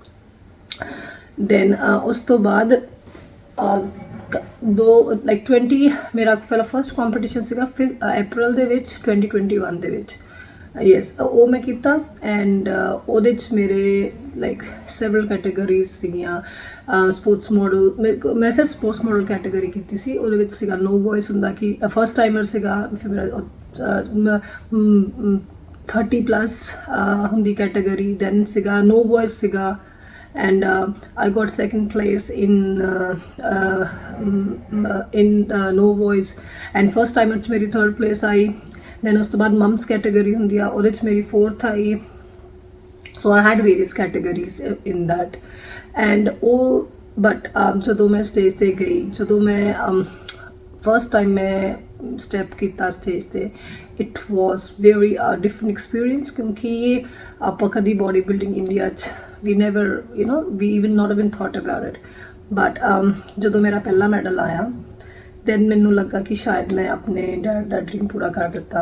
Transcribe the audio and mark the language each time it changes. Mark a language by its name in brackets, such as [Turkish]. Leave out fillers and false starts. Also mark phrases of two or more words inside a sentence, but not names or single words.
[Punjabi] ਦੈਨ ਉਸ ਤੋਂ ਬਾਅਦ 20 ਮੇਰਾ ਪਹਿਲਾ [English] first competition [Punjabi] ਸੀਗਾ ਫਿਰ ਅਪ੍ਰੈਲ ਦੇ ਵਿੱਚ 2021 ਦੇ ਵਿੱਚ, ਯੈਸ ਉਹ ਮੈਂ ਕੀਤਾ ਐਂਡ ਉਹਦੇ 'ਚ ਮੇਰੇ [English] like several categories [Punjabi] ਸੀਗੀਆਂ। [English] sports model [Punjabi] ਮੈਂ ਸਿਰਫ [English] sports model category [Punjabi] ਕੀਤੀ ਸੀ। ਉਹਦੇ ਵਿੱਚ ਸੀਗਾ [English] no voice [Punjabi] ਹੁੰਦਾ ਕਿ [English] first timer [Punjabi] ਸੀਗਾ, ਫਿਰ ਮੇਰਾ 30+ ਹੁੰਦੀ ਕੈਟੇਗਰੀ, ਦੈਨ ਸੀਗਾ [English] no voice [Punjabi] ਸੀਗਾ [English] and I got second place in no voice and first time it's [Punjabi] मेरी [English] third place [Punjabi] आई। then ਉਸ ਤੋਂ ਬਾਅਦ [English] mums category [Punjabi] ਹੁੰਦੀ ਆ, ਉਹਦੇ 'ਚ ਮੇਰੀ 4th ਆਈ। [English] so I had various categories in that and [Punjabi] ਉਹ but ਜਦੋਂ ਮੈਂ stage ਤੇ ਗਈ, ਜਦੋਂ ਮੈਂ [English] first time [Punjabi] ਮੈਂ ਸਟੈਪ ਕੀਤਾ ਸਟੇਜ ਤੇ, [English] it was very different experience [Punjabi] ਕਿਉਂਕਿ ਆਪਾਂ ਕਦੀ [English] body building [Punjabi] ਇੰਡੀਆ 'ਚ ਵੀ ਵੀ [English] even not even thought about it. [Punjabi] ਬਟ ਜਦੋਂ ਮੇਰਾ ਪਹਿਲਾ ਮੈਡਲ ਆਇਆ ਦੈਨ ਮੈਨੂੰ ਲੱਗਾ ਕਿ ਸ਼ਾਇਦ ਮੈਂ ਆਪਣੇ ਡੈਡ ਦਾ ਡ੍ਰੀਮ ਪੂਰਾ ਕਰ ਦਿੱਤਾ।